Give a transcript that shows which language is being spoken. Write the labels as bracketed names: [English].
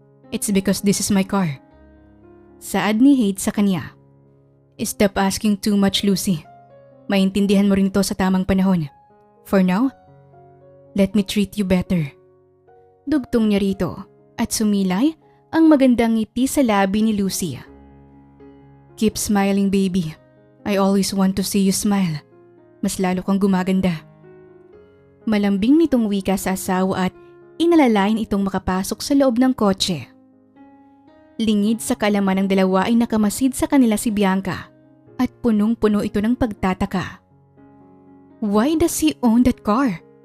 [English] It's because this is my car. [Filipino] Saad ni Hades sa kanya. [English] Stop asking too much, Lucy. [Filipino] Maintindihan mo rin ito sa tamang panahon. [English] For now, let me treat you better. [Filipino] Dugtong niya rito at sumilay ang magandang ngiti sa labi ni Lucy. [English] Keep smiling, baby. I always want to see you smile. [Filipino] Mas lalo kang gumaganda. Malambing nitong wika sa asawa at inalalayan itong makapasok sa loob ng kotse. Lingid sa kaalaman ng dalawa ay nakamasid sa kanila si Bianca at punong-puno ito ng pagtataka. [English] Why does he own that car?